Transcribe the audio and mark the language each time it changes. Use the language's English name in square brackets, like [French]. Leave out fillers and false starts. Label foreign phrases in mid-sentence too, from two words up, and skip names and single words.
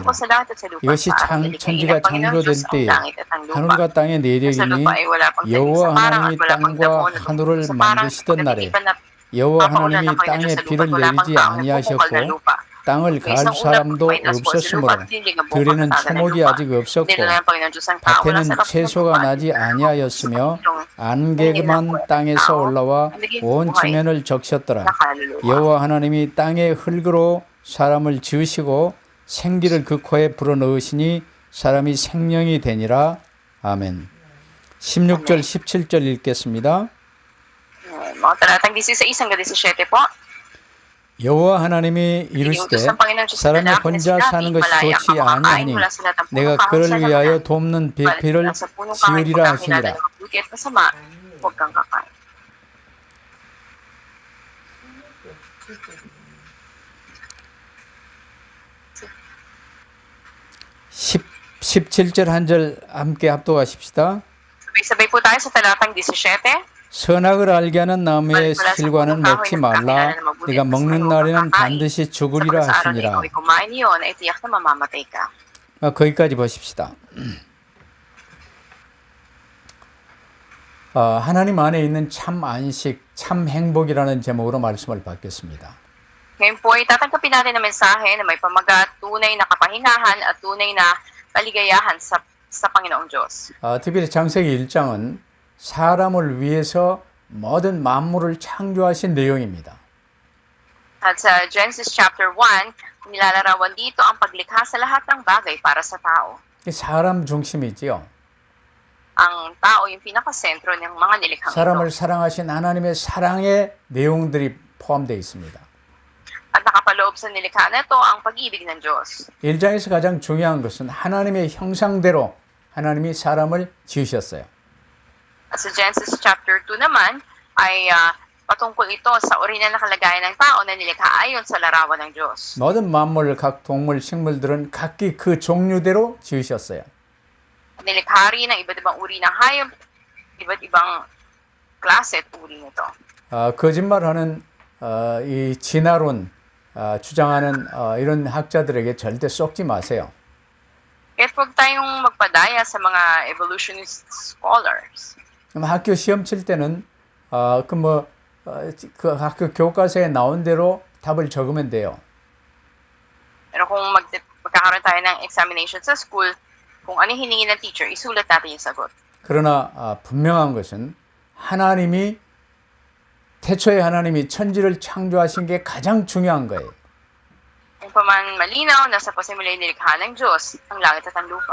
[Korean] 이것이 천지가 창조될 때에 하늘과 땅의 내력이니 여호와 하나님이 땅과 하늘을 만드시던 날에 여호와 하나님이 땅에 비를 내리지 아니하셨고 땅을 갈 사람도 없었으므로 들에는 초목이 아직 없었고 밭에는 채소가 나지 아니하였으며 안개만 땅에서 올라와 온 지면을 적셨더라. 여호와 하나님이 땅의 흙으로 사람을 지으시고 생기를 그 코에 불어넣으시니 사람이 생명이 되니라. 아멘. 16절 17절 읽겠습니다. [Filipino] Mga talatang 16 hanggang 17 po. [Korean] 여호와 하나님이 이르시되 사람이 혼자 사는 것이 좋지 아니하니 내가 그를 위하여 돕는 배필을 지으리라 하시니라. [Filipino] Huwag kang kakain. [Korean] 17절 한 절 함께 합독하십시다. [Filipino] Sabay-sabay po tayo sa talatang 17. [Korean] 선악을 알게 하는 나무의 실과는 먹지 말라. 네가 먹는 날에는 반드시 죽으리라 하시니라. 거기까지 보십시다. 하나님 안에 있는 참 안식, 참 행복이라는 제목으로 말씀을 받겠습니다. [Filipino] Ngayon po ay tatanggapin natin ang mensahe na may pamagat, tunay na kapahingahan at tunay na kaligayahan sa Panginoong Diyos. [Korean] 특별히 창세기 1장은 사람을 위해서 모든 만물을 창조하신 내용입니다. [Filipino] At sa Genesis chapter 1, nilalarawan dito ang paglikha sa lahat ng bagay para sa tao. [Korean] 사람 중심이지요. [Filipino] Ang tao yung pinakasentro ng mga nilikhang [Korean] 사람을 [Filipino] ito. [Korean] 사랑하신 하나님의 사랑의 내용들이 포함되어 있습니다. [Filipino] At nakapaloob sa nilikha na ito ang pag-ibig ng Diyos. [Korean] 1장에서 가장 중요한 것은 하나님의 형상대로 하나님이 사람을 지으셨어요. [Filipino] At sa Genesis chapter 2 naman ay patungkol ito sa orihinal na kalagayan ng tao na nilikha ayon sa larawan ng Diyos. [Korean] 모든 만물, 각 동물, 식물들은 각기 그 종류대로 지으셨어요. [Filipino] Nilikha rin ng iba't ibang uri ng hayop, iba't ibang klase at uri nito. [Korean] 거짓말하는 이 진화론 주장하는 이런 학자들에게 절대 속지 마세요. [Filipino] Kaya huwag tayong magpadaya sa mga [English] evolutionist scholars. [Korean] 학교 시험 칠 때는 그 학교 교과서에 나온 대로 답을 적으면 돼요. [Filipino] Pero kung magkakaroon tayo ng examination sa school, kung ano hiningi ng teacher, isulat natin yung sagot. [Korean] 그러나 분명한 것은 하나님이 태초에 하나님이 천지를 창조하신 게 가장 중요한 거예요. [Filipino] Kung paman malinaw na sa pasimula nilikha ng Diyos ang langit at ang lupa.